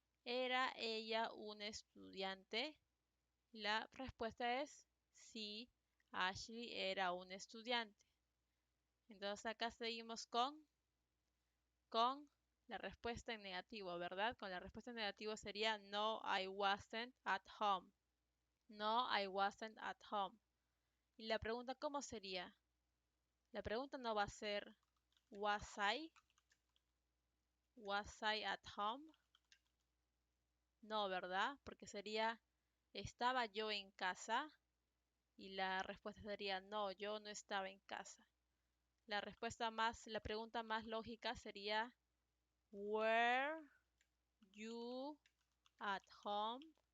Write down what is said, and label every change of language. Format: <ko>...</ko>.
<es>¿Era ella una estudiante? La respuesta es sí, Ashley era un estudiante. Entonces acá seguimos con la respuesta en negativo, ¿verdad? Con la respuesta en negativo sería no,</es> <en>I wasn't at home. No, I wasn't at home.</en> <es>Y la pregunta, ¿cómo sería? La pregunta no va a ser</es> <en>was I? Was I at home?</en> <es>No, ¿verdad? Porque sería ¿estaba yo en casa? Y la respuesta sería no, yo no estaba en casa. La pregunta más lógica sería</es> <en>Were you at home?</en>